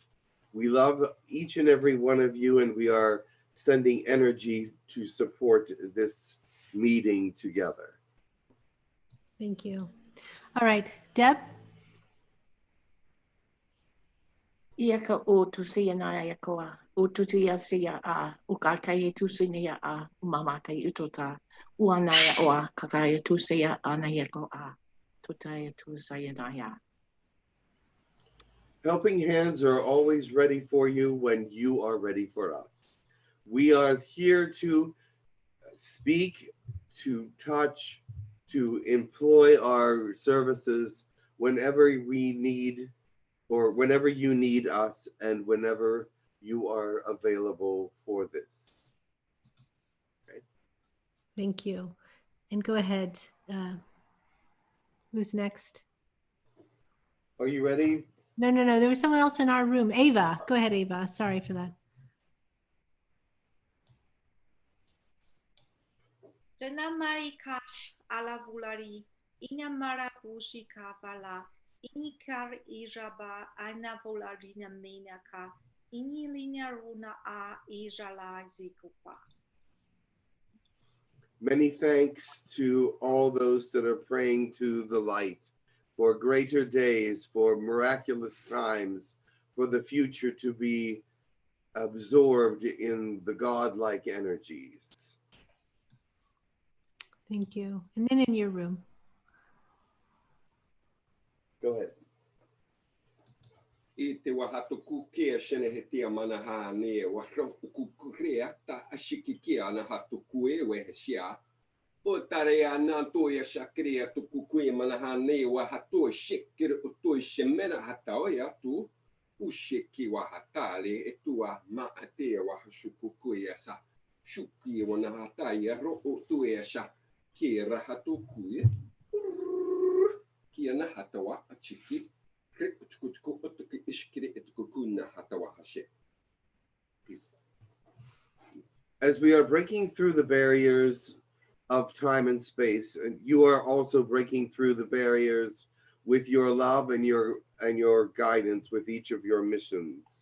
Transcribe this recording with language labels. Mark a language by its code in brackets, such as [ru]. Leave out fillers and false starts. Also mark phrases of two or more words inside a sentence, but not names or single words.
[en] We love each and every one of you, and we are sending energy to support this meeting together. Thank you. All right, Deb. Iaka o tusi anaya koa, o tuti asia a, ukakai tusinia a, umamakai utota, uanaya oa, kakaya tusia anayako a, tutaya tusayanaya. Helping hands are always ready for you when you are ready for us. We are here to speak, to touch, to employ our services whenever we need, or whenever you need us, and whenever you are available for this. Okay. Thank you. And go ahead. Who's next? Are you ready? No. There was someone else in our room. Ava. Go ahead, Ava. Sorry for that. Marikash alavulari, ina marabushi kavala, inikar ijaba, aina volarina menaka, inilina runa a ijala zikupa. Many thanks to all those that are praying to the light for greater days, for miraculous times, for the future to be absorbed in the godlike energies. Thank you. And then in your room. Go ahead. Ite wahatuku kia shene hetia manaha ne wakukurea ta ashikikia na hatukue wehsia o tarea na toya shakria tukukue manaha ne wahatu shikir utoi shemena hataoya tu ushiki wahatale etua maatea wahashukukue sa shuki wanahataya ro utuea sha kira hatukue kia na hatawa achiki. As we are breaking through the barriers of time and space, and you are also breaking through the barriers with your love and your guidance with each of your missions.